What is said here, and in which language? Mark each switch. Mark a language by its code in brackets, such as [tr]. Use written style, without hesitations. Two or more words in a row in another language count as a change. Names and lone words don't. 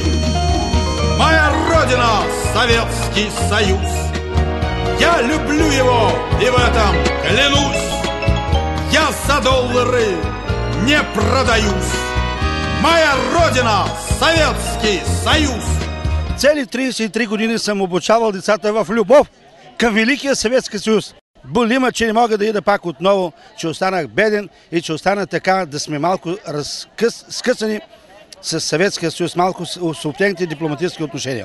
[ru] Моя родина – Советский Союз. Я люблю его и в этом клянусь. Я за доллары не продаюсь. Моя родина – Советский Съюз. [bg] Цели 33 години съм обучавал децата в любов към Великия Съветски съюз. боли ме, че не мога да ида пак отново, че останах беден и че остана така да сме малко скъсани с Съветския съюз, малко с обтегнати дипломатически отношения.